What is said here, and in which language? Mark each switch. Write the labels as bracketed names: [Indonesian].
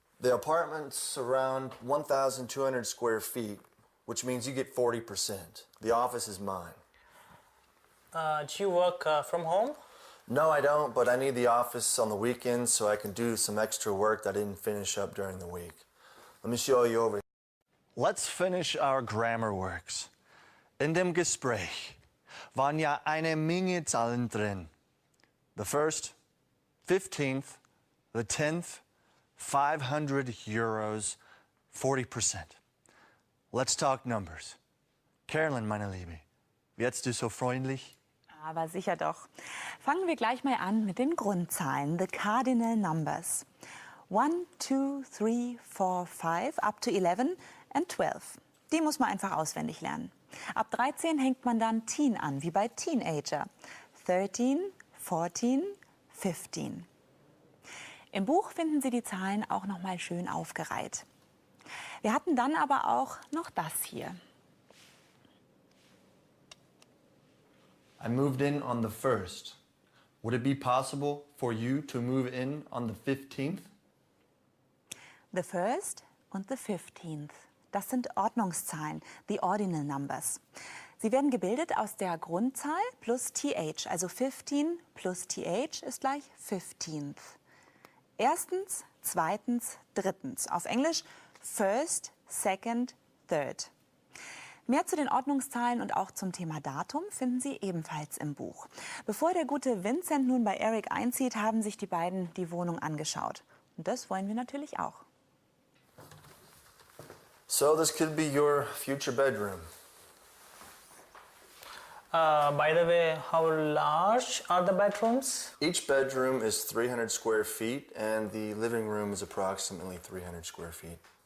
[English] The apartment's around 1,200 square feet, which means you get 40%. The office is mine. Do you work from home? No, I don't, but I need the office on the weekends so I can do some extra work that I didn't finish up during the week. Let me show you over. let's finish our grammar works. [German] In dem Gespräch waren ja eine Menge Zahlen drin. [English] The first, 15th, the 10th, 500 euros, 40%. Let's talk numbers. [German] Carolyn, meine Liebe, jetzt du so freundlich? Aber sicher doch. Fangen wir gleich mal an mit den Grundzahlen, [English] the cardinal numbers. 1, 2, 3, 4, 5, up to 11 and 12. [German] Die muss man einfach auswendig lernen. Ab 13 hängt man dann teen an, wie bei Teenager. 13, 14, 15. Im Buch finden Sie die Zahlen auch noch mal schön aufgereiht. Wir hatten dann aber auch noch das hier. [English] I moved in on the 1st. Would it be possible for you to move in on the 15th? The first [German] und [English] the 15th. [German] Das sind Ordnungszahlen, [English] the ordinal numbers. [German] Sie werden gebildet aus der Grundzahl plus th, also 15 plus th ist gleich 15th. Erstens, zweitens, drittens. Auf Englisch [English] first, second, third. [German] Mehr zu den Ordnungszahlen und auch zum Thema Datum finden Sie ebenfalls im Buch. Bevor der gute Vincent nun bei Eric einzieht, haben sich die beiden die Wohnung angeschaut. Und das wollen wir natürlich auch. [English] So this could be your future bedroom. By the way, how large are the bedrooms? Each bedroom is 300 square feet and the living room is approximately 300 square feet.